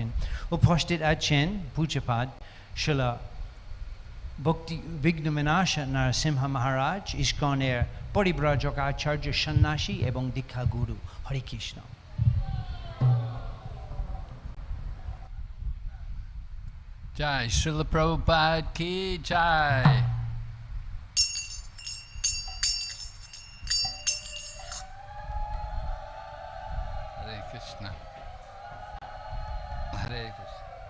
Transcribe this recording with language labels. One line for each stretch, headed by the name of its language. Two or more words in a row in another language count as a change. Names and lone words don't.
Bangla: উপস্থিত আছেন পূজ্যপাদ শ্রীল ভক্তিবিঘ্ন বিনাশা নরসিংহ মহারাজ, ইস্কনের পরিব্রাজক আচার্য সন্ন্যাসী এবং দীক্ষাগুরু। হরে কৃষ্ণ।
Hindi: जय श्रील प्रभुपाद की जय.
Bangla: Hare Krishna. Hare Krishna.